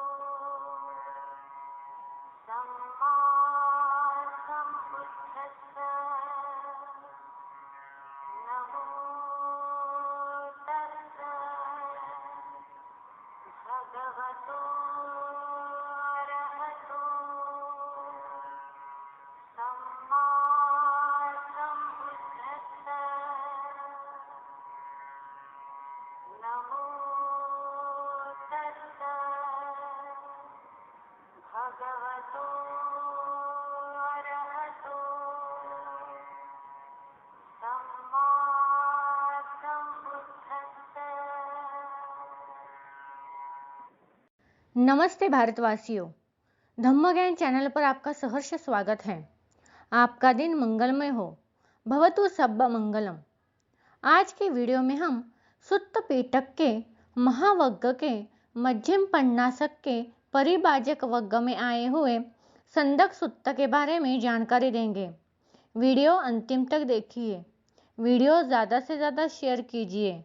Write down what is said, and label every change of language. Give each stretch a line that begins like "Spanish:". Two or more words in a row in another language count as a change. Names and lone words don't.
Pali: सम्मा सम्बुद्धस्सा नमो तस्सा भगवतो अरहतो सम्मा सम्बुद्धस्सा नमो तस्सा भगवतो अरहतो सम्मा सम्बुद्धस्सा।
Hindi: नमस्ते भारतवासियों, धम्म ज्ञान चैनल पर आपका सहर्ष स्वागत है। आपका दिन मंगलमय हो,
Pali: भवतु सब्ब मंगलम।
Hindi: आज के वीडियो में हम सुत्त पीटक के महावग्ग के मध्यम पन्नासक के परिभाजक वग्ग में आए हुए संदक सुत्त के बारे में जानकारी देंगे। वीडियो अंतिम तक देखिए। वीडियो ज़्यादा से ज़्यादा शेयर कीजिए।